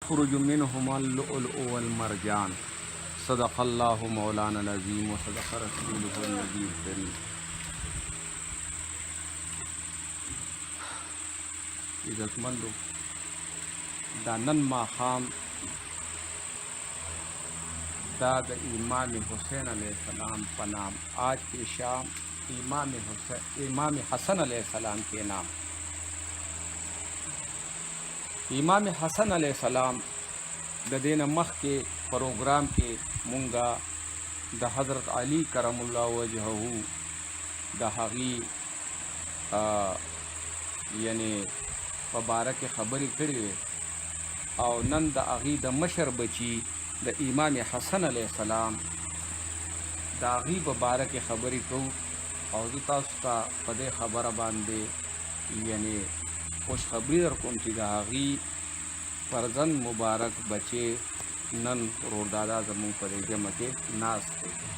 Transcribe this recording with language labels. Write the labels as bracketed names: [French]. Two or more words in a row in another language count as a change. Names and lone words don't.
[Arabic] يخرج منهما اللؤلؤ والمرجان صدق الله مولانا العظيم وصدق رسوله النبي الكريم. [Pashto] عزتمندو دا نن ماښام دا د امام حسین علیہ السلام په نام [Urdu] آج کی شام امام حسن علیہ السلام کے نام. [Pashto] امام حسن علیہ السلام د دې نه مخکې پروګرام کې مونږه د حضرت علی کرم الله وجهه د هغې یعنی په باره کې خبرې کړې وې او نن د هغې د مشر بچي د امام حسن علیہ السلام د هغې په باره کې خبرې کوو او زه تاسو ته په دې خبره باندې یعنی خوشخبری در کوم چې د هغې فرزند مبارک بچې نن ورور دادا زموږ په دې جمع کې ناست دی.